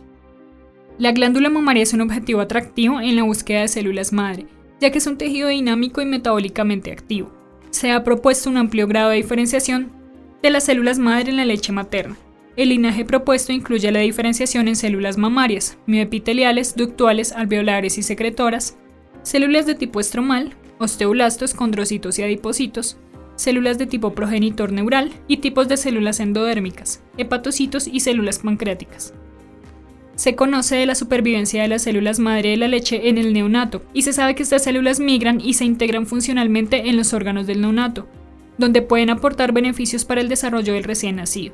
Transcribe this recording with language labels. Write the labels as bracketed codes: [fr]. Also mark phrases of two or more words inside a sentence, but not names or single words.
[es] La glándula mamaria es un objetivo atractivo en la búsqueda de células madre, ya que es un tejido dinámico y metabólicamente activo. Se ha propuesto un amplio grado de diferenciación de las células madre en la leche materna. El linaje propuesto incluye la diferenciación en células mamarias, mioepiteliales, ductuales, alveolares y secretoras, células de tipo estromal, osteoblastos, condrocitos y adipocitos, células de tipo progenitor neural y tipos de células endodérmicas, hepatocitos y células pancreáticas. Se conoce de la supervivencia de las células madre de la leche en el neonato y se sabe que estas células migran y se integran funcionalmente en los órganos del neonato, donde pueden aportar beneficios para el desarrollo del recién nacido.